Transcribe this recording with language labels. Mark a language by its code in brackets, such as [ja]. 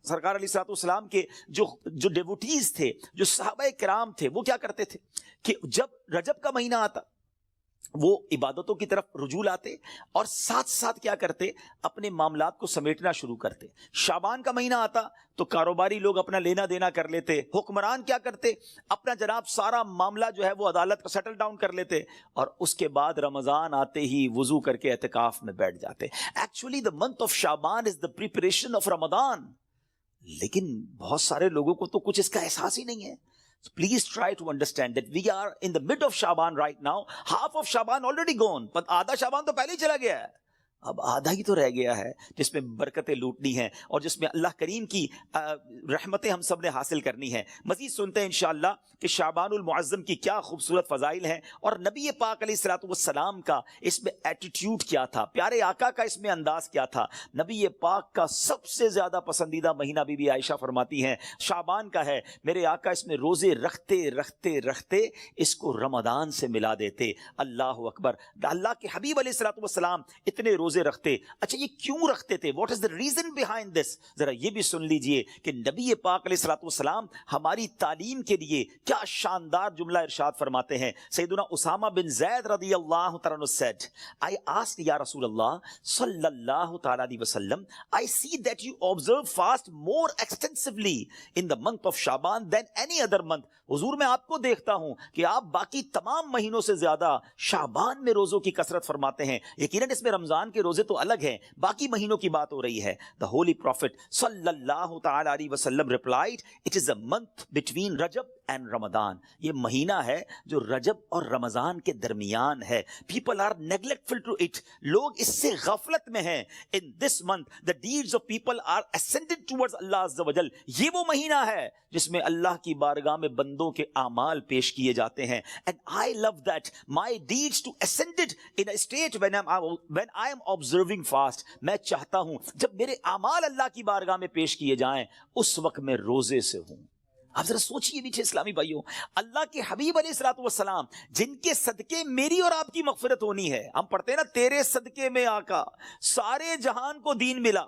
[ur] سرکار علیہ الصلوۃ والسلام کے جو ڈیوٹیز تھے، جو صحابہ کرام تھے، وہ کیا کرتے تھے کہ جب رجب کا مہینہ آتا وہ عبادتوں کی طرف رجوع لاتے اور ساتھ ساتھ کیا کرتے، اپنے معاملات کو سمیٹنا شروع کرتے. شعبان کا مہینہ آتا تو کاروباری لوگ اپنا لینا دینا کر لیتے، حکمران کیا کرتے، اپنا جناب سارا معاملہ جو ہے وہ عدالت کا سیٹل ڈاؤن کر لیتے، اور اس کے بعد رمضان آتے ہی وضو کر کے اعتکاف میں بیٹھ جاتے. [en] Actually the month of Shaban is the preparation of Ramadan. [ur] لیکن بہت سارے لوگوں کو تو کچھ اس کا احساس ہی نہیں ہے. [en] So please try to understand that we are in the mid of Shaban right now. Half of Shaban already gone. But [ur] آدھا شعبان تو پہلے ہی چلا گیا ہے. اب آدھا ہی تو رہ گیا ہے جس میں برکتیں لوٹنی ہیں اور جس میں اللہ کریم کی رحمتیں ہم سب نے حاصل کرنی ہیں. مزید سنتے ہیں انشاءاللہ کہ شعبان المعظم کی کیا خوبصورت فضائل ہیں اور نبی پاک علیہ الصلوۃ والسلام کا اس میں ایٹیٹیوڈ کیا تھا, پیارے آقا کا اس میں انداز کیا تھا. نبی پاک کا سب سے زیادہ پسندیدہ مہینہ بی بی عائشہ فرماتی ہیں شعبان کا ہے. میرے آقا اس میں روزے رکھتے رکھتے رکھتے اس کو رمضان سے ملا دیتے. اللہ اکبر. اللہ کے حبیب علیہ الصلوۃ والسلام اتنے روزے رکھتے. اچھا یہ کیوں رکھتے تھے؟ [en] What is the reason behind this? [ur] ذرا یہ بھی سن لیجئے کہ نبی پاک علیہ الصلوۃ والسلام ہماری تعلیم کے لیے کیا شاندار جملہ ارشاد فرماتے ہیں. [en] سیدنا Usama bin Zaid رضی اللہ تعالیٰ عنہ said, I asked یا رسول اللہ صلی اللہ تعالیٰ علیہ وسلم, I see that you observe fast more extensively in the month of Shaban than any other month. [ur] حضور میں آپ کو دیکھتا ہوں کہ آپ باقی تمام مہینوں سے زیادہ شعبان میں روزوں کی کثرت فرماتے ہیں. یقیناً اس میں رمضان کے روزے تو الگ ہیں, باقی مہینوں کی بات ہو رہی ہے. [en] The Holy Prophet صلی اللہ تعالیٰ علیہ وسلم replied, it is a month between Rajab and Ramadan. [ur] یہ مہینہ ہے جو رجب اور رمضان کے درمیان ہے. [en] People are neglectful to it. [ur] لوگ اس سے غفلت میں ہیں. [en] In this month the deeds of people are ascended towards Allah Azza wa Jal. [ur] یہ وہ مہینہ ہے جس میں اللہ کی بارگاہ میں بندوں کے اعمال پیش کیے جاتے ہیں. [en] And I love that my deeds to ascended in a state when I am observing fast. [ur] میں چاہتا ہوں جب میرے اعمال اللہ کی بارگاہ میں پیش کیے جائیں اس وقت میں روزے سے ہوں. آپ ذرا سوچئے میٹھے اسلامی بھائیوں, اللہ کے حبیب علیہ الصلوۃ والسلام جن کے صدقے میری اور آپ کی مغفرت ہونی ہے. ہم پڑھتے ہیں نا تیرے صدقے میں آقا سارے جہان کو دین ملا.